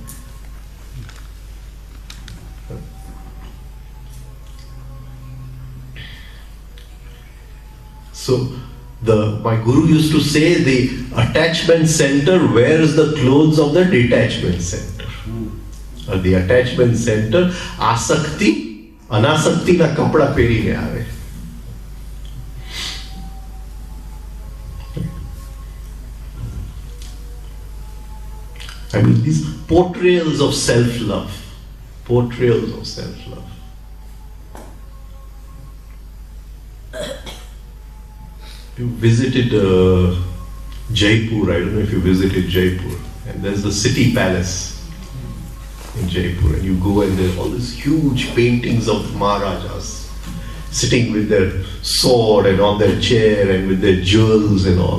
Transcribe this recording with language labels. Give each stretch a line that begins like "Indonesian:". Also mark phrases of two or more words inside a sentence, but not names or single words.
English: So, my guru used to say the attachment center wears the clothes of the detachment center. The attachment center,
Gujarati: આસક્તિ, અનાસક્તિ ના કપડા પહેરીને આવે.
English: I mean, these portrayals of self-love. Portrayals of self-love. You visited Jaipur, I don't know if you visited Jaipur, and there's the city palace in Jaipur, and you go and there are all these huge paintings of Maharajas sitting with their sword and on their chair and with their jewels and all.